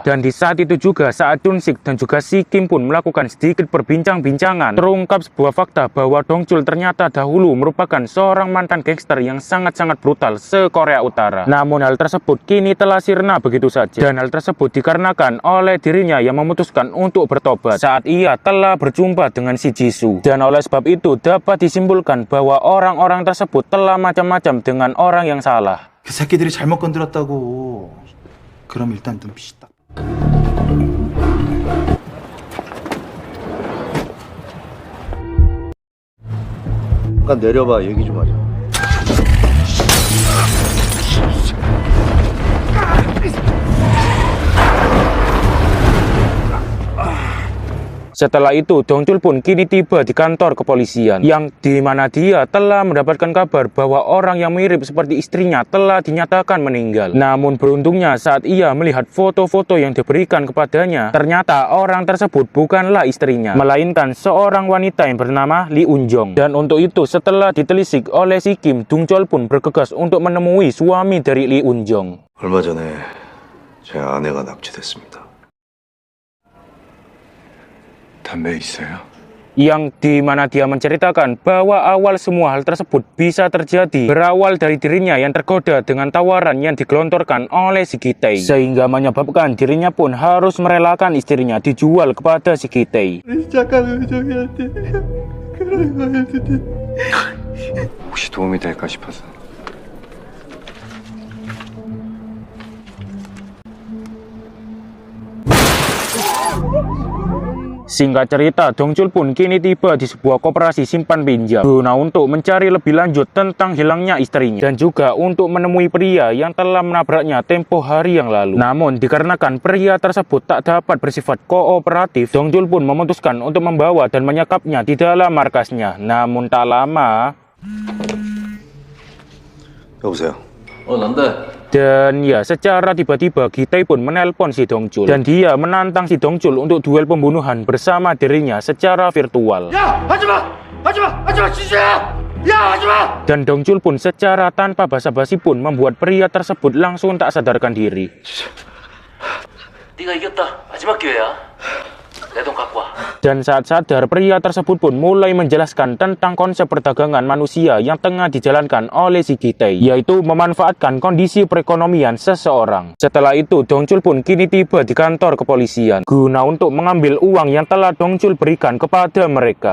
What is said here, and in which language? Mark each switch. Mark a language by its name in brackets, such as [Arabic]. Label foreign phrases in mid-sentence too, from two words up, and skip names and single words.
[Indonesian] Dan di saat itu juga, saat Chun-sik dan juga Si Kim pun melakukan sedikit perbincang-bincangan, terungkap sebuah fakta bahwa Dongchul ternyata dahulu merupakan seorang mantan gangster yang sangat-sangat brutal se-Korea Utara. Namun hal tersebut kini telah sirna begitu saja. Dan hal tersebut dikarenakan oleh dirinya yang memutuskan untuk bertobat saat ia telah berjumpa dengan si Jisoo. Dan oleh sebab itu dapat disimpulkan bahwa orang-orang tersebut telah macam-macam dengan orang yang salah. [Korean] 그 새끼들이 잘못 건드렸다고. 그럼 일단 눈빛이 딱. 잠깐 내려봐, 얘기 좀 하자. [Indonesian] Setelah itu, Dongchul pun kini tiba di kantor kepolisian, yang dimana dia telah mendapatkan kabar bahwa orang yang mirip seperti istrinya telah dinyatakan meninggal. Namun beruntungnya saat ia melihat foto-foto yang diberikan kepadanya, ternyata orang tersebut bukanlah istrinya, melainkan seorang wanita yang bernama Lee Eun-jong. Dan untuk itu, setelah ditelisik oleh si Kim, Dongchul pun bergegas untuk menemui suami dari Lee Eun-jong. [Korean] 얼마 전에 제 아내가 납치됐습니다. 담배 있어요? [Indonesian] Yang dimana dia menceritakan bahwa awal semua hal tersebut bisa terjadi berawal dari dirinya yang tergoda dengan tawaran yang digelontorkan oleh si Ki-tae, sehingga menyebabkan dirinya pun harus merelakan istrinya dijual kepada si Ki-tae. [Korean] 혹시 도움이 될까 싶어서. [Indonesian] Singkat cerita, Dongchul pun kini tiba di sebuah koperasi simpan pinjam guna untuk mencari lebih lanjut tentang hilangnya istrinya dan juga untuk menemui pria yang telah menabraknya tempo hari yang lalu. Namun dikarenakan pria tersebut tak dapat bersifat kooperatif, Dongchul pun memutuskan untuk membawa dan menyekapnya di dalam markasnya. Namun tak lama, [Korean] 여보세요. 난데. [Indonesian] dan ya secara tiba-tiba Ki-tae pun menelpon si Dongchul dan dia menantang si Dongchul untuk duel pembunuhan bersama dirinya secara virtual. [Korean] 야, 하지마, 지수야. 야, 하지마. [Indonesian] Dan Dongchul pun secara tanpa basa-basi pun membuat pria tersebut langsung tak sadarkan diri. [Korean] 네가 이겼다. 마지막 기회야. 내 돈 갖고 와. [Indonesian] Dan saat sadar, pria tersebut pun mulai menjelaskan tentang konsep perdagangan manusia yang tengah dijalankan oleh si Ki-tae, yaitu memanfaatkan kondisi perekonomian seseorang. Setelah itu, Dongchul pun kini tiba di kantor kepolisian guna untuk mengambil uang yang telah Dongchul berikan kepada mereka.